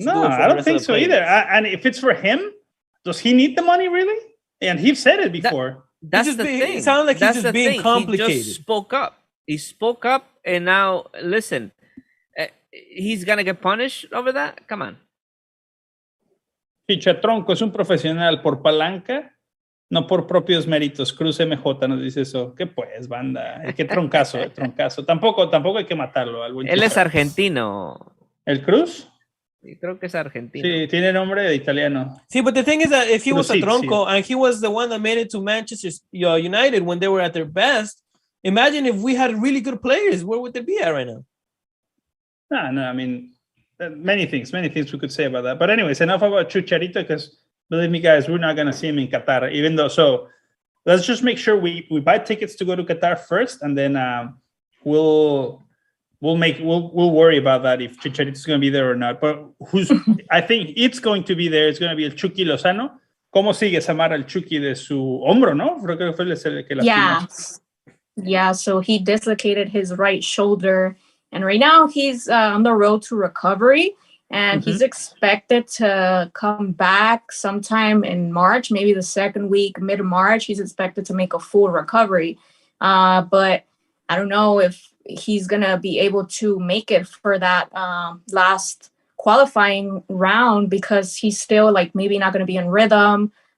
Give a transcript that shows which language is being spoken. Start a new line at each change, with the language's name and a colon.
English: No, I don't think so either. And if it's for him, does he need the money really? And he's said it before. That's the thing. It sounds like he's just being complicated. He just spoke up. He spoke up, and now listen, he's gonna get punished over that. Come on.
Spanish: Chichatronco es un profesional por palanca, no por propios méritos. Cruz MJ nos dice eso. ¿Qué pues, banda? Qué troncazo, troncazo. Tampoco hay que matarlo. Él es argentino. ¿El Cruz? Creo que es argentino. Sí, tiene nombre de italiano.
English: See, but the thing is that if he was a tronco
Spanish: sí.
English: and he was the one that made it to Manchester United when they were at their best, imagine if we had really good players, where would they be at right now? No, I mean, many things we could say about that. But anyways, enough about Chicharito, because believe me, guys, we're not going to see him in Qatar, even though. So let's just make sure we buy tickets to go to Qatar first, and then we'll worry about that if Chicharito is going to be there or not. But I think it's going to be there. It's going to be el Chucky Lozano.
Spanish: ¿Cómo sigue Samara el Chucky de su hombro, no? Creo que fue el que lastimó.
English: Yeah, so he dislocated his right shoulder, and right now he's on the road to recovery, and he's expected to come back sometime in March, maybe the second week, mid-March. He's expected to make a full recovery, but I don't know if he's gonna be able to make it for that last qualifying round, because he's still like maybe not gonna be in rhythm.